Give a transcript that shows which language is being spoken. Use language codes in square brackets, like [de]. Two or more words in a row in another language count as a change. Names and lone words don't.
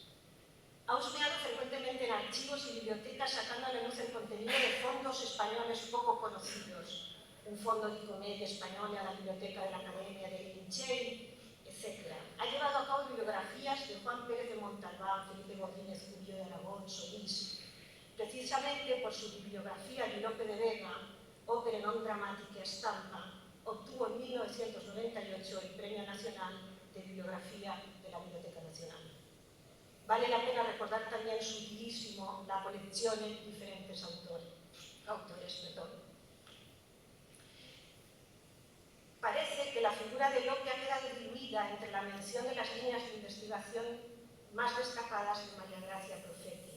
[es] Ha husmeado frecuentemente en archivos y bibliotecas sacando a la luz el contenido de fondos españoles poco conocidos, un fondo de comedia española, la Biblioteca de la Academia de Linchey, etc. Ha llevado a cabo bibliografías de Juan Pérez de Montalbán, Felipe Godínez, Julio de Aragón, Solís. Precisamente por su bibliografía de Lope de Vega, Opere non dramatica stampa, obtuvo en 1998 el Premio Nacional de Bibliografía de la Biblioteca Nacional. Vale la pena recordar también su utilísimo La colección de diferentes autores. Parece que la figura de Lope ha quedado diluida entre la mención de las líneas de investigación más destacadas de María Gracia Profeti.